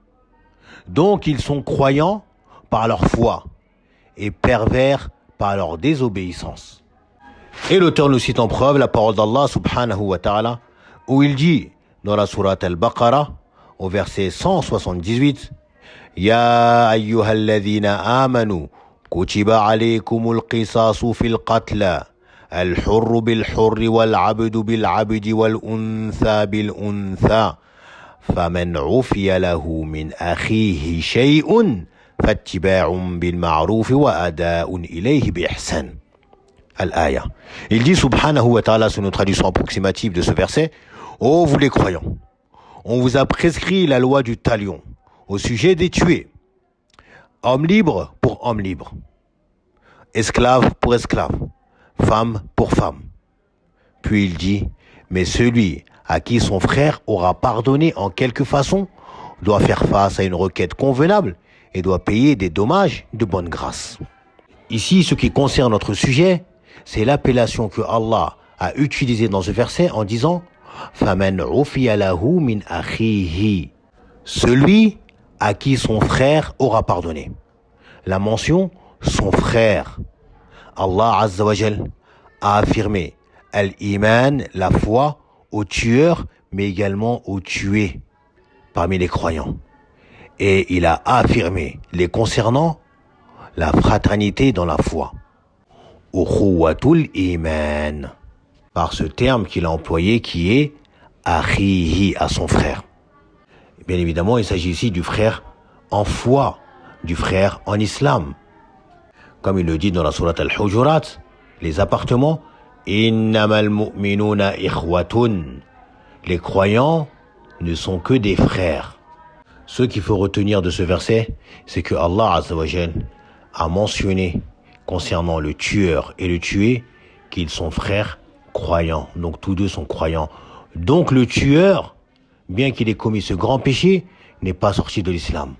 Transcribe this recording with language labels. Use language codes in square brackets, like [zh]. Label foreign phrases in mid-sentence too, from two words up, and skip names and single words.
[fr] Donc ils sont croyants par leur foi et pervers par leur désobéissance. Et l'auteur nous cite en preuve la parole d'Allah [ar] سبحانه وتعالى, [fr] où il dit dans la sourate Al-Baqarah, au verset 178, [ar] يا أيها الذين آمنوا كتب عليكم القصاص في القتلى الحر بالحر والعبد بالعبد والأنثى بالأنثى فمن عفي له من أخيه شيء فاتباع بالمعروف وأداء إليه بإحسان. الآية. [fr] Il dit [ar] سبحانه وتعالى, [fr] sur notre traduction approximative de ce verset, ô vous les croyants, on vous a prescrit la loi du talion au sujet des tués. Homme libre pour homme libre. Esclave pour esclave. Femme pour femme. Puis il dit, mais celui à qui son frère aura pardonné en quelque façon doit faire face à une requête convenable et doit payer des dommages de bonne grâce. Ici, ce qui concerne notre sujet, c'est l'appellation que Allah a utilisée dans ce verset en disant [ar] فمن عفي له من أخيه. [fr] Celui à qui son frère aura pardonné. La mention son frère. [ar] الله عز وجل [fr] a affirmé al-iman, la foi, aux tueurs, mais également aux tués parmi les croyants. Et il a affirmé les concernant la fraternité dans la foi. [ar] أخوة الإيمان. [fr] Par ce terme qu'il a employé qui est akhihi, à son frère. Bien évidemment, il s'agit ici du frère en foi, du frère en islam. Comme il le dit dans la sourate Al-Hujurat, les appartements, [ar] إنما المؤمنون إخوة. [fr] Les croyants ne sont que des frères. Ce qu'il faut retenir de ce verset, c'est que [ar] الله عز وجل [fr] a mentionné concernant le tueur et le tué qu'ils sont frères croyants. Donc tous deux sont croyants. Donc le tueur, bien qu'il ait commis ce grand péché, n'est pas sorti de l'islam.